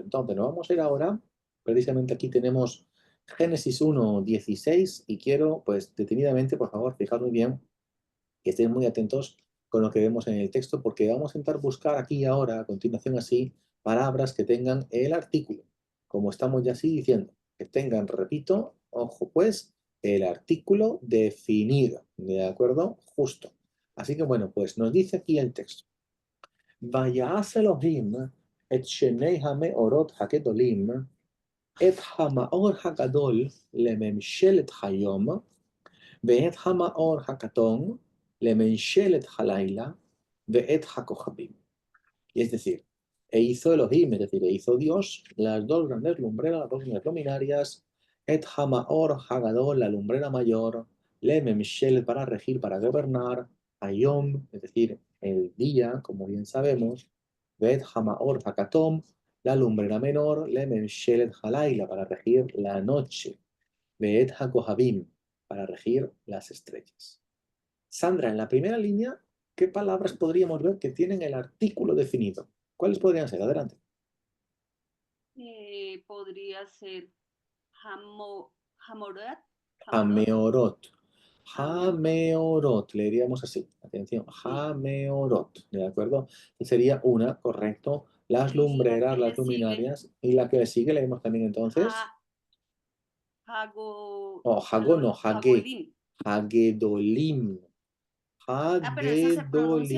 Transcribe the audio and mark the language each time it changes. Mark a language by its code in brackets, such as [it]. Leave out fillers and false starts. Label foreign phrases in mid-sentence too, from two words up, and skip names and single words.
[es] Entonces, nos vamos a ir ahora, precisamente aquí tenemos Génesis 1:16 y quiero, pues, detenidamente, por favor, fijar muy bien que estén muy atentos con lo que vemos en el texto, porque vamos a intentar buscar aquí ahora, a continuación así, palabras que tengan el artículo, como estamos ya así diciendo, que tengan, repito, ojo pues, el artículo definido, ¿de acuerdo? Justo. Así que bueno, pues nos dice aquí el texto. [he] ויעש אלוהים את שני המאורות הגדולים, את המאור הגדול לממשלת היום, ואת המאור הקטון לממשלת הלילה, ואת הכוכבים. [es] Y es decir, e hizo Elohim, es decir, e hizo Dios las dos grandes lumbreras, las dos grandes luminarias, [he] את המאור הגדול, [es] la lumbrera mayor, [he] לממשלת, [es] para regir, para gobernar, ayom, es decir, el día, como bien sabemos, [he] ואת המאור הקטן, [es] la lumbrera menor, [he] לממשלת הלילה, [es] para regir la noche, [he] ואת הכוכבים, [es] para regir las estrellas. Sandra, en la primera línea, ¿qué palabras podríamos ver que tienen el artículo definido? ¿Cuáles podrían ser? Adelante. Podría ser Hamorat. Hameorot. Hameorot. Hameorot. Le diríamos así. Atención. Hameorot. ¿De acuerdo? Sería una, correcto. Las Y la lumbreras, que las le sigue, luminarias. Y la que le sigue, leemos también entonces. Hago, Oh, Hago no, Hage. Hagolim. Hagedolim. Pero esa se pronuncia,